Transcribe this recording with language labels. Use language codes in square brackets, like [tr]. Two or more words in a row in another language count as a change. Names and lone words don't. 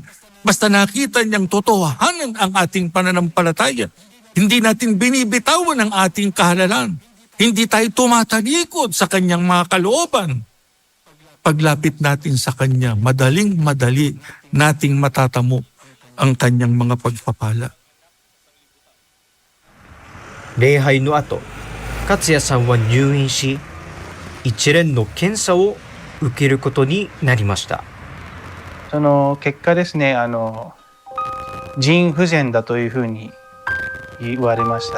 [tl] Basta nakita niyang totohanan ang ating pananampalataya. Hindi natin binibitawan ang ating kahalalan. Hindi tayo tumatalikod sa kanyang mga kalooban. Paglapit natin sa kanya, madaling-madali nating matatamo ang kanyang mga pagpapala. [ja] 礼拝の後、勝也さんは入院し、一連の検査を受けることになりました。その結果ですね、腎不全だというふうに言われました。